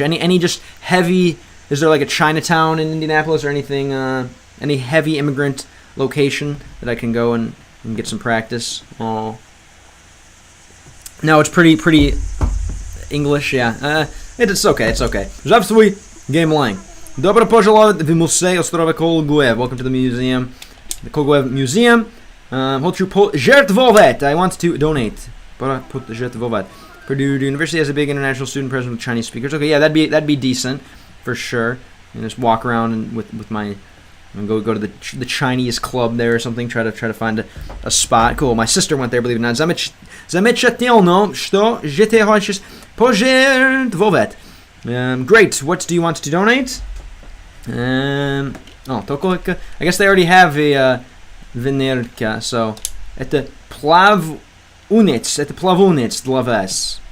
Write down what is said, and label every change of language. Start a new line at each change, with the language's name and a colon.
English: Any just heavy? Is there like a Chinatown in Indianapolis or anything? Any heavy immigrant location that I can go and get some practice? Oh, no, it's pretty English. Yeah, it's okay.
Russian: Здравствуй, Game Lang. Добро пожаловать в музей острова Колгуев.
English: Welcome to the museum, the Kolguev Museum.
Russian: Хочу пожертвовать.
English: I want to donate.
Russian: Пожертвовать.
English: Purdue University has a big international student presence with Chinese speakers. Okay, yeah, that'd be decent for sure. And just walk around and with my, and go to the Chinese club there or something. Try to find a spot. Cool. My sister went there, believe it or not.
Russian: Замечательно, что
French: je te
Russian: хочешь пожертвовать.
English: Great. What do you want to donate? I guess they already have a Venerka, so
Russian: это плавунец для вас.